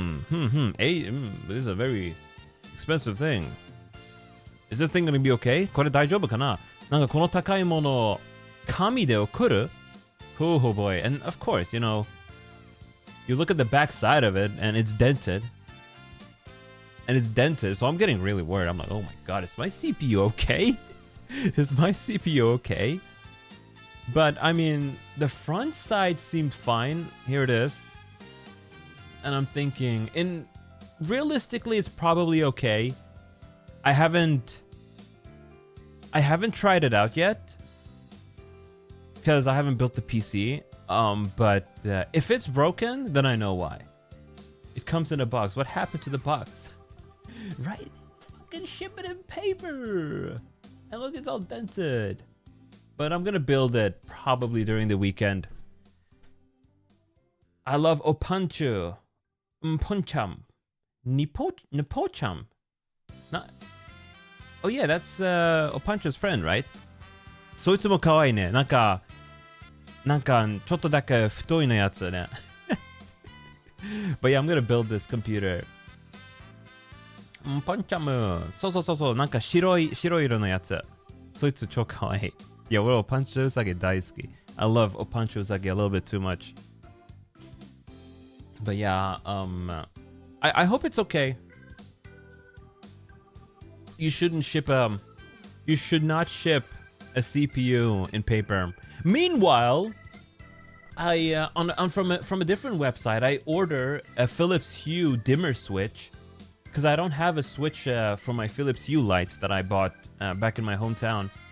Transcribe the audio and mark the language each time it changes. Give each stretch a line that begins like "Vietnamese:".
English: This is a very expensive thing. Is this thing gonna be okay?
Japanese: これ大丈夫かな？なんかこの高いものを紙で送る？
English: Oh boy. And of course, you look at the back side of it and it's dented. So I'm getting really worried. I'm like, oh my god, is my CPU okay? Is my CPU okay? But I mean, the front side seemed fine. Here it is. And I'm thinking, realistically, it's probably okay. I haven't tried it out yet because I haven't built the PC. But if it's broken, then I know why. It comes in a box. What happened to the box? Right? Fucking ship it in paper. And look, it's all dented. But I'm gonna build it probably during the weekend. I love Opanchu. Mponcham. Nipocham. Not. Oh yeah, that's Opanchu's friend, right?
Japanese: そいつも可愛いね。なんかちょっとだけ太いのやつね。
English: But yeah, I'm gonna build this computer.
Japanese: パンチャム。そう。なんか白い色のやつ。そいつ超可愛い。いや、俺、オパンチュウサギ大好き。
English: I love Opanchu Usagi a little bit too much. But yeah, I hope it's okay. You should not ship a CPU in paper. Meanwhile, from a different website, I order a Philips Hue dimmer switch because I don't have a switch for my Philips Hue lights that I bought back in my hometown.